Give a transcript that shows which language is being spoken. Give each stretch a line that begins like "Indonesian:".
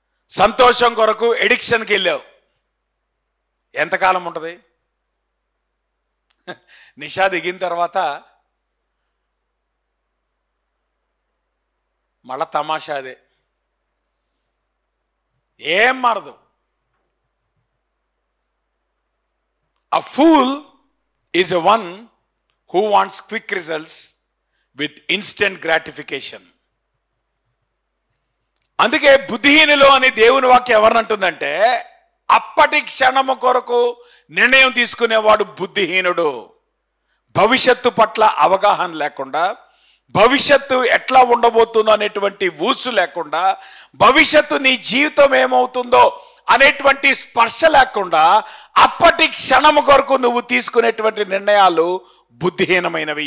Telugu: సంతోషం కొరకు ఎడిక్షన్కి వెళ్ళావు. ఎంతకాలం ఉంటుంది? నిషా దిగిన తర్వాత మళ్ళా తమాషా అదే, ఏం మారదు.
English: A fool is a one who wants quick results with instant gratification.
Telugu: అందుకే బుద్ధిహీనులు అని దేవుని వాక్యం ఎవరినంటుందంటే అప్పటి క్షణము కొరకు నిర్ణయం తీసుకునేవాడు బుద్ధిహీనుడు. భవిష్యత్తు పట్ల అవగాహన లేకుండా, భవిష్యత్తు ఎట్లా ఉండబోతుందో అనేటువంటి ఊసు లేకుండా, భవిష్యత్తు నీ జీవితం ఏమవుతుందో అనేటువంటి స్పర్శ లేకుండా అప్పటి క్షణము కొరకు నువ్వు తీసుకునేటువంటి నిర్ణయాలు బుద్ధిహీనమైనవి.